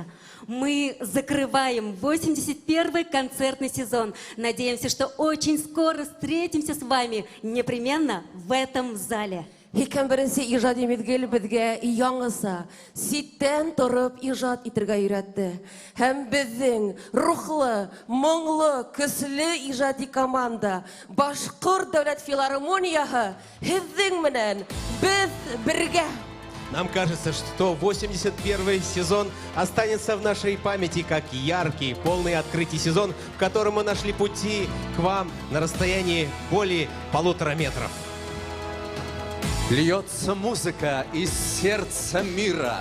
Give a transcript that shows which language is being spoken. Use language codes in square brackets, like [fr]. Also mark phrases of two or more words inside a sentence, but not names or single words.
[ru] Мы закрываем 81-й концертный сезон. Надеемся, что очень скоро встретимся с вами непременно в этом зале. [ba] Һәм беренче иҗади мизгел безгә яңгыса, ситтән торып иҗат итәргә өйрәтте. Һәм безнең рухлы, моңлы, көчле иҗади команда Башкорт дәүләт филармонияһы һезнең менән без бергә. [ru] Нам кажется, что 81-й сезон останется в нашей памяти как яркий, полный открытий сезон, в котором мы нашли пути к вам на расстоянии более 1,5 метров. Льется музыка из сердца мира.